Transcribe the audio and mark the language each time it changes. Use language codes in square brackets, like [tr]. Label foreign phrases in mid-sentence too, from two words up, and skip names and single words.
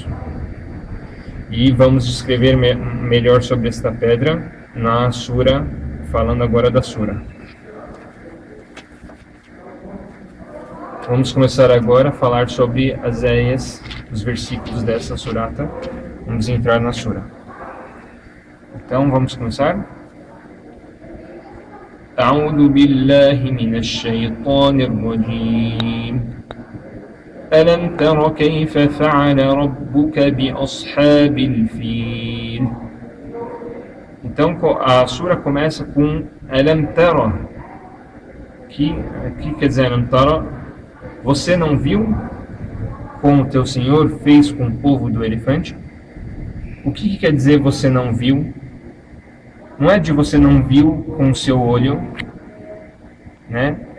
[pt] E vamos descrever melhor sobre esta pedra na sura, falando agora da sura. Vamos começar agora a falar sobre as ayas, os versículos dessa surata. Vamos entrar na sura. Então, vamos começar. [ar] أعوذ بالله من الشيطان الرجيم. ألم تر كيف فعل ربك بأصحاب الفيل. [pt] Então, a sura começa com [ar] ألم تر. [pt] Que quer dizer [ar] ألم تر? [pt] Você não viu como o teu Senhor fez com o povo do elefante? O que quer dizer você não viu? Não é de você não viu com o seu olho, né?